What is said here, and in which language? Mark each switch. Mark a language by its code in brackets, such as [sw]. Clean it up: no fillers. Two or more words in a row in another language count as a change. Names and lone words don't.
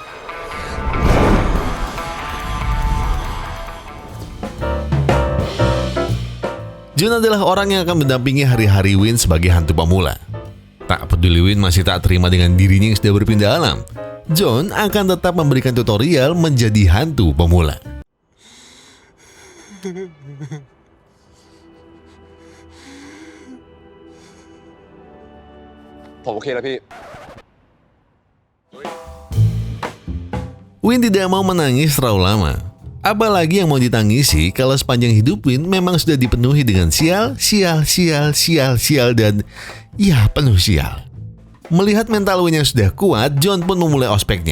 [id] John adalah orang yang akan mendampingi hari-hari Win sebagai hantu pemula. Tak peduli Win masih tak terima dengan dirinya yang sudah berpindah alam, John akan tetap memberikan tutorial menjadi hantu pemula. [th] ผมโอเคแล้วพี่ [id] Win tidak mau menangis terlalu lama. Apalagi yang mau ditangisi kalau sepanjang hidup Win memang sudah dipenuhi dengan sial, dan ya penuh sial. Melihat mental Win yang sudah kuat, John pun memulai ospeknya.